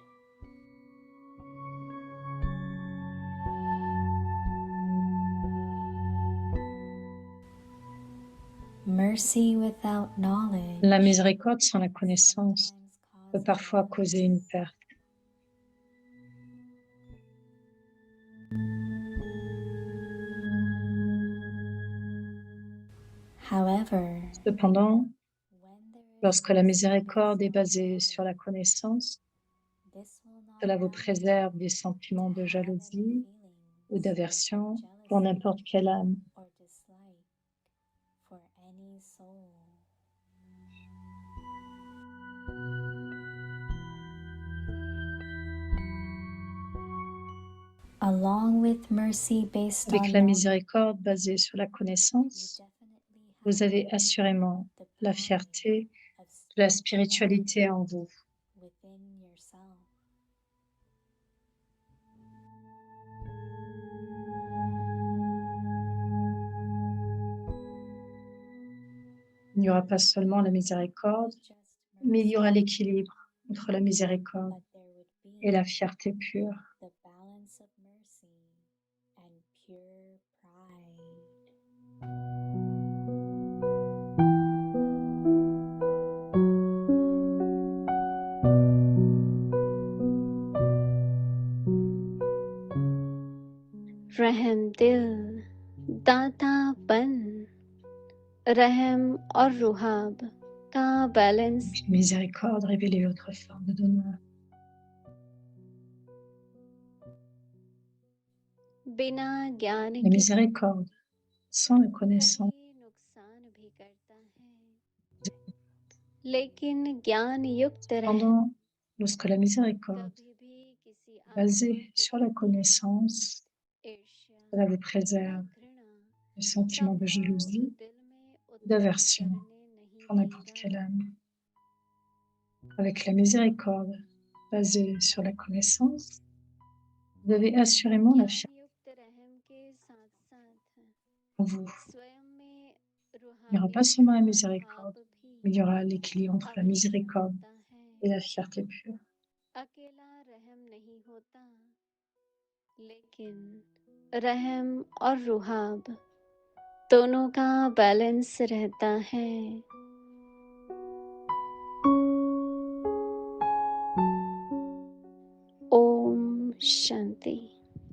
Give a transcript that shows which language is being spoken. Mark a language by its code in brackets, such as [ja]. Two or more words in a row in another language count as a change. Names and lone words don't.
[en] Mercy without knowledge [fr] La miséricorde sans la connaissance peut parfois causer une perte. [en] However, [fr] Cependant, [en] when there is [fr] lorsque la [en] mercy [fr] miséricorde est [en] based on [fr] basée [en] knowledge, [fr] sur la connaissance, [en] this will not [fr] cela vous [en] allow you [fr] préserve des sentiments [en] to [fr] de [en] have any [fr] jalousie ou [en] feelings [fr] d'aversion [en] of [fr] pour [en] jealousy [fr] n'importe quelle âme. [en] or dislike for any soul. Along with mercy based [fr] Avec [en] on [fr] la [en] knowledge, [fr] miséricorde basée sur la [en] you [fr] connaissance, [en] definitely [fr] vous [en] have [fr] avez assurément [en] the [fr] la [en] power [fr] fierté [en] of [fr] de la [en] spirituality [fr] spiritualité en vous. [en] within yourself. [fr] Il n'y aura pas seulement la miséricorde, [en] Just [fr] mais il y aura [en] mercy, [fr] l'équilibre entre la miséricorde [en] but there would [fr] et la [en] be [fr] fierté pure. [en] the balance of mercy and pure pride. [hi] रहम दिल दातापन रहम और रुहाब का बैलेंस [fr] Donc, miséricorde, révélez votre forme de donneur. [hi] बिना ज्ञान [fr] La [hi] के [fr] miséricorde, sans la connaissance, [hi] कभी नुकसान भी करता है लेकिन ज्ञान युक्त रहम [fr] cependant, lorsque la miséricorde [hi] कभी भी किसी [fr] est basée [hi] आत्मा [fr] sur la connaissance, [hi] ईर्ष्या [fr] cela vous [hi] या [fr] préserve [hi] घृणा [fr] des sentiments de [hi] का भाव [fr] jalousie [hi] दिल में [fr] ou [hi] उत्पन्न [fr] d'aversion [hi] करने नहीं [fr] pour n'importe [hi] देगा [fr] quelle âme. Avec la miséricorde basée sur la connaissance, vous avez assurément la fierté [hi] ज्ञान युक्त रहम के साथ साथ [fr] en vous. [hi] स्वयं में [fr] Il n'y aura [hi] रूहानी [fr] pas seulement la [hi] का [fr] miséricorde, [hi] भाव [fr] mais il [hi] भी [fr] y aura l'équilibre entre la [hi] अवश्य [fr] miséricorde [hi] होता [fr] et [hi] है [fr] la fierté pure. [hi] अकेला रहम नहीं होता लेकिन रहम और रुहाब दोनों का बैलेंस रहता है ओम शांति